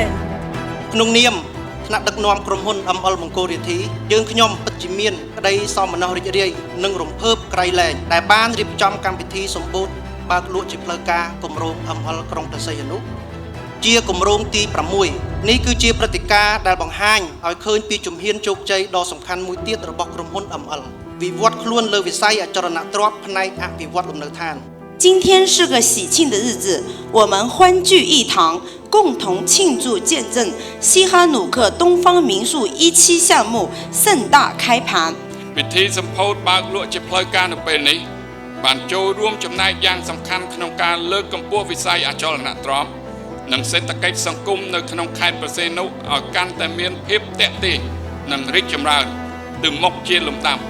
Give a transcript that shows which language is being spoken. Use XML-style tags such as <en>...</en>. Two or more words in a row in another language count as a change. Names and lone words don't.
<km>ក្នុងនាមថ្នាក់ដឹកនាំក្រុមហ៊ុន ML មង្គល Realty យើងខ្ញុំពិតជាមានក្តីសោមនស្សរីករាយនិងរំភើបក្រៃលែងដែលបានរៀបចំកម្មវិធីសម្ពោធបើកលក់ជាផ្លូវការគម្រោង ML ក្រុងព្រះសីហនុជាគម្រោងទី6នេះគឺជាព្រឹត្តិការណ៍ដែលបង្ហាញឲ្យឃើញពីជំហានជោគជ័យដ៏សំខាន់មួយទៀតរបស់ក្រុមហ៊ុន ML វិវត្តខ្លួនលើវិស័យអចលនទ្រព្យផ្នែកអភិវឌ្ឍលំនៅឋាន</km> <zh>今天是个喜庆的日子，我们欢聚一堂，共同庆祝见证西哈努克东方民宿17项目盛大开盘。</zh> <km>ពិធីសម្ពោធបើកលក់ជាផ្លូវការនៅពេលនេះបានចូលរួមចំណែកយ៉ាងសំខាន់ក្នុងការលើកកម្ពស់វិស័យអចលនទ្រព្យនិងសេដ្ឋកិច្ចសង្គមនៅក្នុងខេត្តព្រះសីហនុឲ្យកាន់តែមានភាពទាក់ទាញនិងរីកចម្រើនទៅមុខជាលំដាប់</km>